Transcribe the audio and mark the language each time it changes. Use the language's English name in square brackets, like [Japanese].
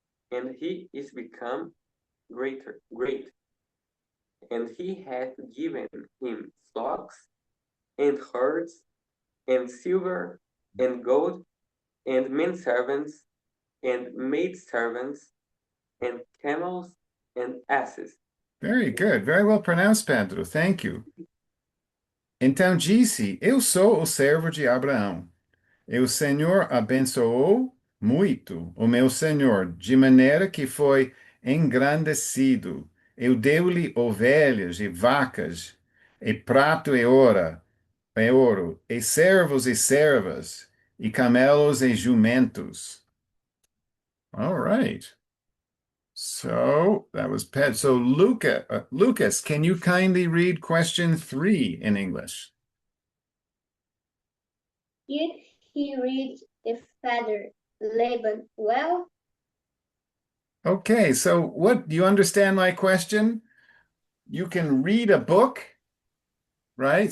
[English] and he is become great, and he hath given him flocks and herds and silver and gold and men servants and maid servants and camels and asses. Very good. Very well pronounced, Pedro. Thank you. [Portuguese] Então disse: Eu sou o servo de Abraão. E o Senhor abençoou muito o meu senhor, de maneira que foi engrandecido. Eu deu-lhe ovelhas e vacas, e prato e ouro, e servos e servas, e camelos e jumentos. [English] All right. So that was Pet. So Lucas, can you kindly read question 3 in English? Did he read the father Laban well? Okay, so what do you understand my question? You can read a book, right?